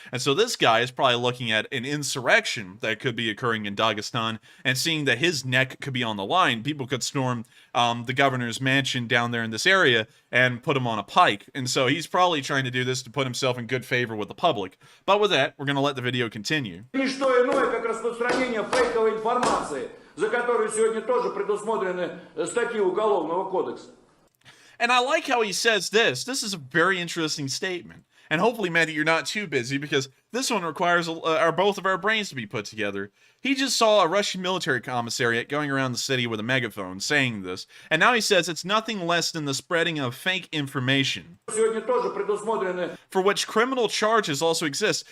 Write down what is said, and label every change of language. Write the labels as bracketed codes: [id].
[en] And so this guy is probably looking at an insurrection that could be occurring in Dagestan and seeing that his neck could be on the line. People could storm the governor's mansion down there in this area and put him on a pike. And so he's probably trying to do this to put himself in good favor with the public. But with that, we're going to let the video continue. [ru] Ничто иное, как распространение фейковой информации, за которую сегодня тоже предусмотрены статьи Уголовного кодекса. [en] And I like how he says this. This is a very interesting statement. And hopefully, Matty, you're not too busy, because this one requires both of our brains to be put together. He just saw a Russian military commissariat going around the city with a megaphone saying this, and now he says it's nothing less than the spreading of fake information, for which criminal charges also exist.